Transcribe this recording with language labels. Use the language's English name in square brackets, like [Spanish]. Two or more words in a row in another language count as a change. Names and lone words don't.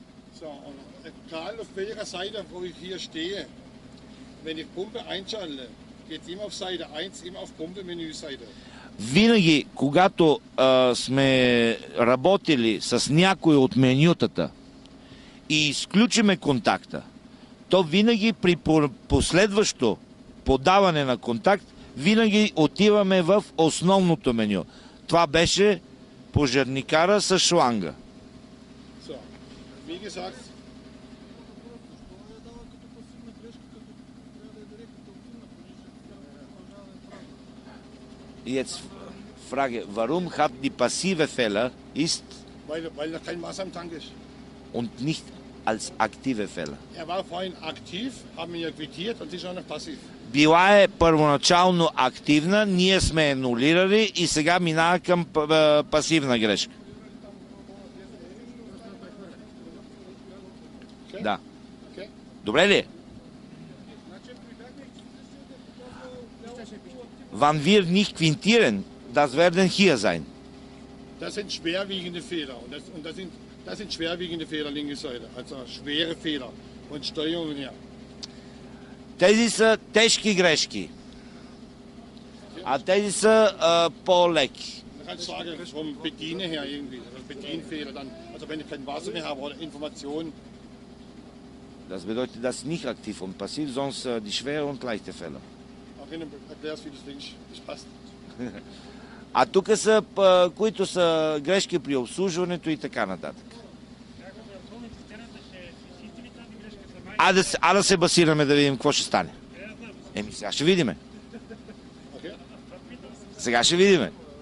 [Bulgarian] Винаги, когато сме работили с някой от менютата и изключиме контакта, то винаги при последващо подаване на контакт, винаги отиваме в основното меню. Това беше пожарникара с шланга. [German] Jetzt Frage, warum hat die passive Fehler ist weil da kein Wasser im Tank ist. Und nicht als aktive Fehler. War vorhin aktiv, haben wir quittiert und ist auch noch passiv. [Bulgarian] Била е първоначално активна, ние сме анулирали и сега минава към пасивна грешка. Okay. Да. Okay. Добре ли? [German] Wann wir nicht quintieren, das werden hier sein. Das sind schwerwiegende Fehler und das sind schwerwiegende Fehler linke Seite, also schwere Fehler und Steuerungen her. [Bulgarian] Тези са тежки грешки, а тези са по-леки. [German] Vom Bedienen her irgendwie, Bedienfehler dann, also wenn ich kein Wasser mehr habe oder Informationen. Das bedeutet das nicht aktiv und passiv, sonst die schwere und leichte Fehler. Erklär's, wie du denkst, das passt. [Bulgarian] А тук са, които са грешки при обслужването и така нататък. А да се басираме да видим какво ще стане. Сега ще видиме. Сега ще видиме.